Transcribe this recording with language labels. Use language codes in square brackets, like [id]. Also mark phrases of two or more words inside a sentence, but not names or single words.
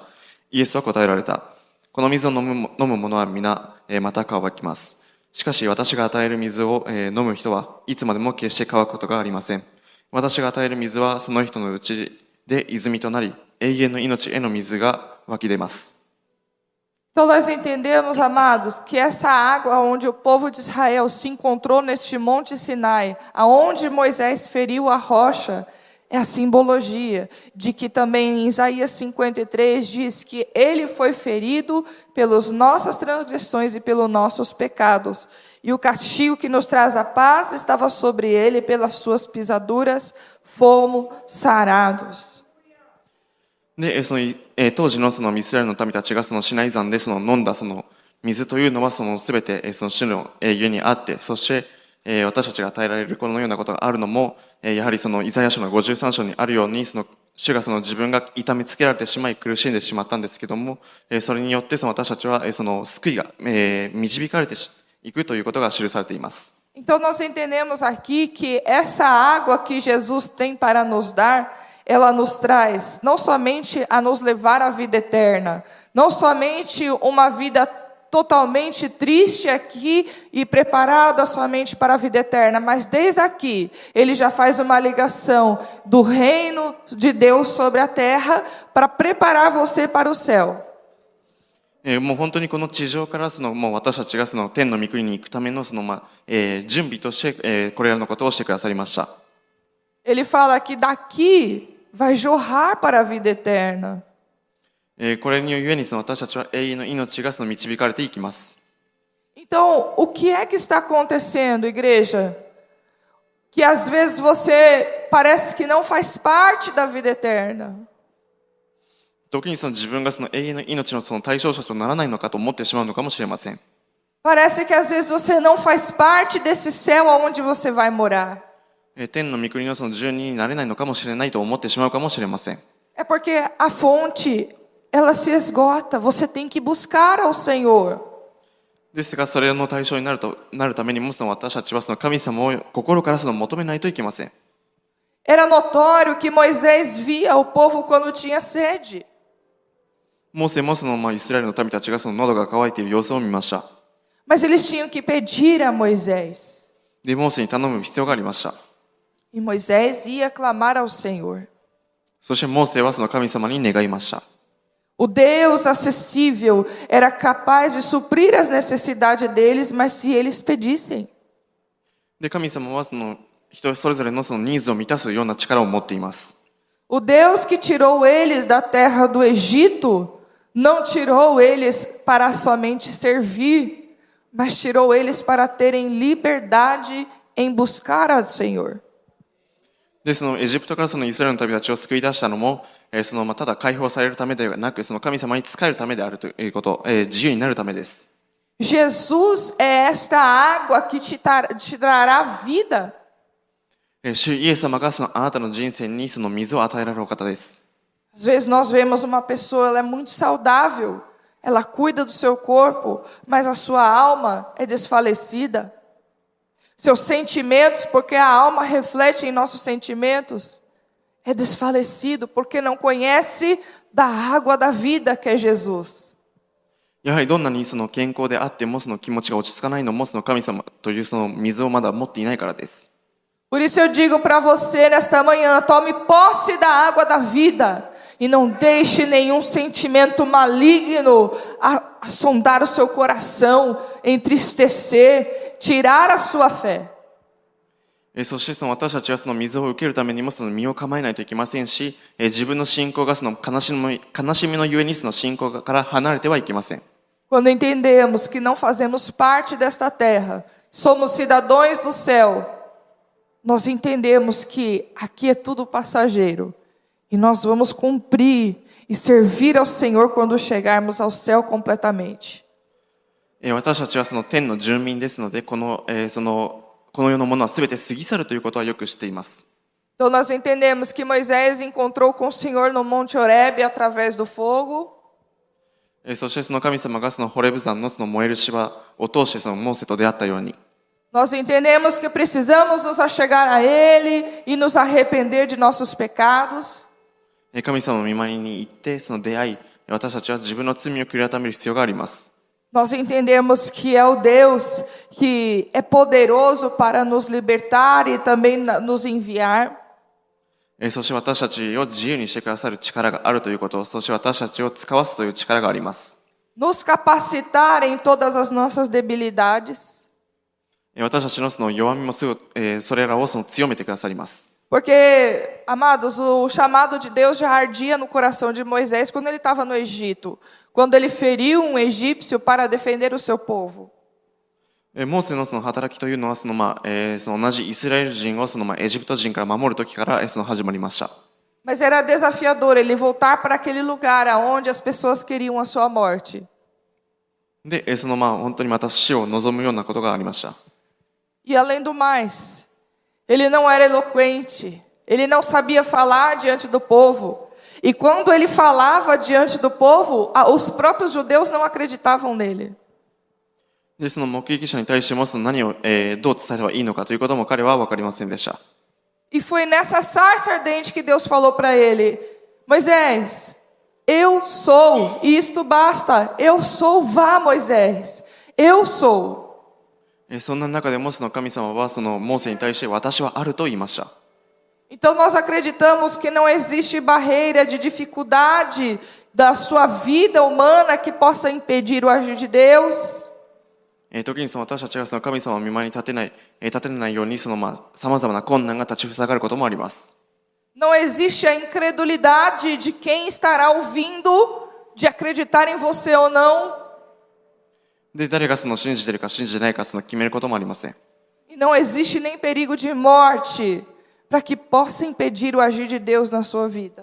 [ja] イエスは答えられた。この水を飲む者は皆また乾きます。しかし私が与える水を飲む人はいつまでも決して乾くことがありません。私が与える水はその人のうちで泉となり、永遠の命への水が湧き出ます。 [pt] Então nós entendemos, amados, que essa água onde o povo de Israel se encontrou neste monte Sinai, aonde Moisés feriu a rocha, é a simbologia de que também em Isaías 53 diz que ele foi ferido pelas nossas transgressões e pelos nossos pecados. E o castigo que nos traz a paz estava sobre ele, pelas suas pisaduras fomos sarados. [ja] で、当時のイスラエルの民たちがシナイ山で飲んだ水というのはすべて主の家にあって、そして私たちが与えられるこのようなことがあるのも、やはりイザヤ書の53章にあるように、主が自分が痛めつけられてしまい苦しんでしまったんですけども、それによって私たちは救いが導かれていくということが記されています。 [pt] Então nós entendemos aqui que essa água que Jesus tem para nos dar, ela nos traz não somente a nos levar à vida eterna, não somente uma vida totalmente triste aqui e preparada somente para a vida eterna, mas desde aqui ele já faz uma ligação do reino de Deus sobre a terra para preparar você para o céu. [ja] もう本当にこの地上からもう私たちが天の御国に行くための準備として、これらのことをしてくださりました。 [pt] Ele fala que daqui vai jorrar para a vida eterna. [ja] これにゆえに私たちは永遠の命が導かれていきます。 [pt] Então, o que é que está acontecendo, igreja? Que às vezes você parece que não faz parte da vida eterna. [ja] 時に自分が永遠の命の対象者とならないのかと思ってしまうのかもしれません。 [pt] Parece que às vezes você não faz parte desse céu aonde você vai morar. [ja] 天の御国の住人になれないのかもしれないと思ってしまうかもしれません。 [pt] É porque a fonte, ela se esgota. Você tem que buscar ao Senhor. [ja] ですが、それの対象になるためにも私たちは神様を心から求めないといけません。 [pt] Era notório que Moisés via o povo quando tinha sede. [ja] モーセもイスラエルの民たちが喉が渇いている様子を見ました。 [pt] Mas eles tinham que pedir a Moisés. [ja] で、モーセに頼む必要がありました。 [pt] E Moisés ia clamar ao Senhor. [ja] そしてモーセは神様に願いました。 [pt] O Deus acessível era capaz de suprir as necessidades deles, mas se eles pedissem. [ja] で、神様は人それぞれのニーズを満たすような力を持っています。 [pt] O Deus que tirou eles da terra do Egito não tirou eles para somente servir, mas tirou eles para terem liberdade em buscar ao Senhor. [ja] で、エジプトからイスラエルの民たちを救い出したのも、ただ解放されるためではなく、神様に仕えるためであるということ、自由になるためです。 [pt] Jesus é esta água que te trará vida. [ja] 主イエス様があなたの人生に水を与えられるお方です。 [pt] Às vezes nós vemos uma pessoa, ela é muito saudável, ela cuida do seu corpo, mas a sua alma é desfalecida. Seus sentimentos, porque a alma reflete em nossos sentimentos, é desfalecido porque não conhece da água da vida que é Jesus. [ja] やはりどんなにその健康であってもその気持ちが落ち着かないのもその神様というその水をまだ持っていないからです。 [pt] Por isso eu digo para você nesta manhã, tome posse da água da vida e não deixe nenhum sentimento maligno sondar o seu coração, entristecer, tirar a sua fé. [ja] そしてその私たちはその水を受けるためにもその身を構えないといけませんし、自分の信仰がその悲しみのゆえにその信仰から離れてはいけません。 [pt] Quando entendemos que não fazemos parte desta terra, somos cidadãos do céu, nós entendemos que aqui é tudo passageiro e nós vamos cumprir e servir ao Senhor quando chegarmos ao céu completamente. [ja] 私たちはその天の住民ですので、この世のものはすべて過ぎ去るということはよく知っています。 [pt] Então nós entendemos que Moisés encontrou com o Senhor no Monte Horebe através do fogo. [ja] そしてその神様がそのホレブ山のその燃える芝を通してそのモーセと出会ったように、 [pt] Nós entendemos que precisamos nos achegar a Ele e nos arrepender de nossos pecados. [ja] 神様の御前に行ってその出会い、私たちは自分の罪を悔い改める必要があります。 [pt] Nós entendemos que é o Deus que é poderoso para nos libertar e também nos enviar. [ja] そして私たちを自由にしてくださる力があるということ、そして私たちを使わすという力があります。 [pt] Nos capacitar em todas as nossas debilidades. [ja] 私たちのその弱みもすぐ、それらをその強めてくださります。 [pt] Porque, amados, o chamado de Deus já ardia no coração de Moisés quando ele estava no Egito, quando ele feriu um egípcio para defender o seu povo. [ja] モーセのその働きというのはその同じイスラエル人をそのエジプト人から守る時からその始まりました。 [pt] Mas era desafiador ele voltar para aquele lugar aonde as pessoas queriam a sua morte. [ja] で、その本当にまた死を望むようなことがありました。 [pt] E além do mais, ele não era eloquente, ele não sabia falar diante do povo. E quando ele falava diante do povo, os próprios judeus não acreditavam nele. [ja] で、その目撃者に対してもその何を、どう伝えればいいのかということも彼は分かりませんでした。 [pt] E foi nessa sarça ardente que Deus falou para ele: Moisés, eu sou, e isto basta. Eu sou, vá, Moisés. Eu sou. [ja] そんな中でもその神様はそのモーセに対して私はあると言いました。 [pt] Então nós acreditamos que não existe barreira de dificuldade da sua vida humana que possa impedir o agir de Deus. [ja] 時にその私たちがその神様を見舞いに立てないようにその様々な困難が立ち塞がることもあります。 [pt] Não existe a incredulidade de quem estará ouvindo de acreditar em você ou não. [ja] で、誰がその信じているか信じてないかその決めることもありません。 [pt] E não existe nem perigo de morte para que possa impedir o agir de Deus na sua vida.